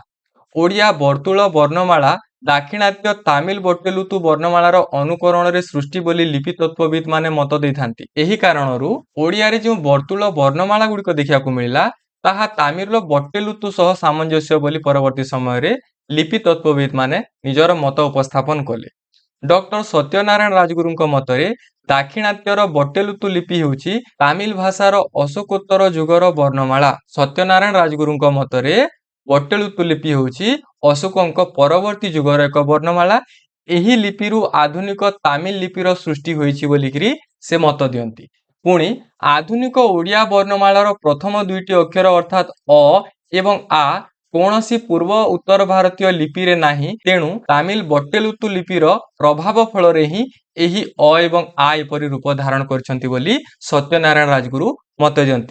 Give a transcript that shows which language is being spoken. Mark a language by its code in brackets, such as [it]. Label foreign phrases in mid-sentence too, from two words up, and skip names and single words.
[or] ଓଡ଼ିଆ ବର୍ତ୍ତୁଳ ବର୍ଣ୍ଣମାଳା ଦାକ୍ଷିଣାତ୍ୟ ତାମିଲ ବଟ୍ଟେଲୁତୁ ବର୍ଣ୍ଣମାଳାର ଅନୁକରଣ ରେ ସୃଷ୍ଟି ବୋଲି ଲିପି ତତ୍ତ୍ୱବିତ୍ ମାନେ ମତ ଦେଇଥାନ୍ତି। ଏହି କାରଣରୁ ଓଡ଼ିଆ ରେ ଯୋ ବର୍ତ୍ତୁଳ ବର୍ଣ୍ଣମାଳା ଗୁଡ଼ିକୁ ଦେଖିବା କୁ ମିଳିଲା ତାହା ତାମିଲ ର ବଟ୍ଟେଲୁତୁ ସହ ସାମଞ୍ଜସ୍ୟ ବୋଲି ପରବର୍ତ୍ତୀ ସମୟ ରେ ଲିପି ତତ୍ତ୍ୱବିତ୍ ମାନେ ନିଜର ମତ ଉପସ୍ଥାପନ କଲେ। ଡକ୍ଟର ସତ୍ୟନାରାୟଣ ରାଜଗୁରୁଙ୍କ ମତରେ ଦାକ୍ଷିଣାତ୍ୟର ବଟ୍ଟେଲୁତୁ ଲିପି ହେଉଛି ତାମିଲ ଭାଷାର ଅଶୋକୋତ୍ତର ଯୁଗର ବର୍ଣ୍ଣମାଳା। ସତ୍ୟନାରାୟଣ ରାଜଗୁରୁଙ୍କ ମତରେ ବଟ୍ଟେଲୁତୁ ଲିପି ହେଉଛି ଅଶୋକଙ୍କ ପରବର୍ତ୍ତୀ ଯୁଗର ଏକ ବର୍ଣ୍ଣମାଳା। ଏହି ଲିପିରୁ ଆଧୁନିକ ତାମିଲ ଲିପିର ସୃଷ୍ଟି ହୋଇଛି ବୋଲିକରି ସେ ମତ ଦିଅନ୍ତି। ପୁଣି ଆଧୁନିକ ଓଡ଼ିଆ ବର୍ଣ୍ଣମାଳାର ପ୍ରଥମ ଦୁଇଟି ଅକ୍ଷର ଅର୍ଥାତ୍ ଅ ଏବଂ ଆ କୌଣସି ପୂର୍ବ ଉତ୍ତର ଭାରତୀୟ ଲିପି ରେ ନାହିଁ, ତେଣୁ ତାମିଲ ବଟ୍ଟେଲୁତୁ ଲିପିର ପ୍ରଭାବ ଫଳ ରେ ହିଁ ଏହି ଅ ଏବଂ ଆ ଏପରି ରୂପ ଧାରଣ କରିଛନ୍ତି ବୋଲି ସତ୍ୟନାରାୟଣ ରାଜଗୁରୁ ମତ ଦିଅନ୍ତି।